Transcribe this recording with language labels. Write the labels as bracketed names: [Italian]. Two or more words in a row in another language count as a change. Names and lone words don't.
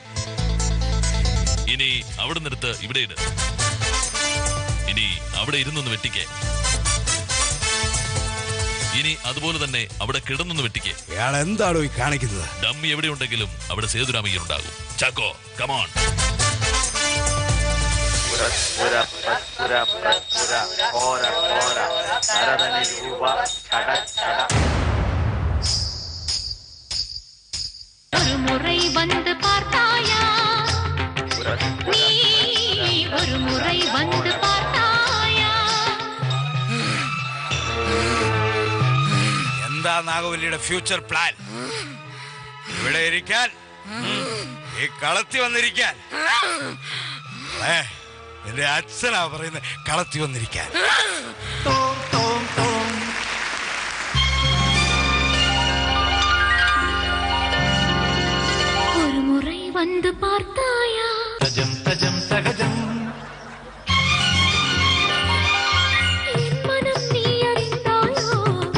[Malayalam] ഇനി അവിടെ നിന്നെടുത്ത് ഇവിടെ ഇട്. ഇനി അവിടെ ഇരുന്നൊന്ന് വെട്ടിക്കേ. ഇനി അതുപോലെ തന്നെ അവിടെ കിടന്നൊന്ന് വെട്ടിക്കേ. ഇയാൾ എന്താണോ ഈ കാണിക്കുന്നത്? ഡമ്മി എവിടെ ഉണ്ടെങ്കിലും അവിടെ സേതുരാമയ്യർ ഉണ്ടാകും. ചാക്കോ, കമോൺ. [Tamil] ஒரு முறை வந்து பார்த்தாயா, நீ ஒரு முறை வந்து பார்த்தாயா. [Malayalam] എന്താ നാഗവല്ലിയുടെ ഫ്യൂച്ചർ പ്ലാൻ? ഇവിടെ ഇരിക്കാൻ, ഈ കളത്തി വന്നിരിക്കാൻ. എന്റെ അച്ഛനാ പറയുന്നത്, കളത്തി വന്നിരിക്കാൻ. [Tamil] ஒரு முறை வந்து பார்த்தாயா. തജം തജം തകജം. என் மனம் நீ அறிந்தாயோ.